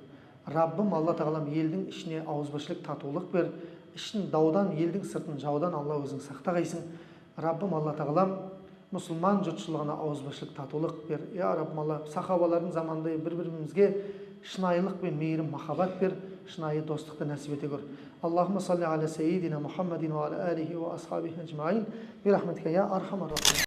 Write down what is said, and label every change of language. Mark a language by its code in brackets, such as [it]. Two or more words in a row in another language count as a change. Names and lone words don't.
[kk] Раббым Алла Тағалам елдің ішіне ауызбіршілік, татулық бер. Ішін даудан, елдің сыртын жаудан Алла өзің сақтағайсың. Раббым Алла Тағалам мұсылман жұртшылығына ауызбіршілік, татулық бер. Я Раббым Алла, сахабалардың заманында бір-бірімізге шынайылық пен мейірім, махаббат бер, шынайы достықты нәсіп ете көр. [ar] اللهم صل على سيدنا محمد وعلى آله وأصحابه أجمعين. برحمتك يا أرحم الراحمين.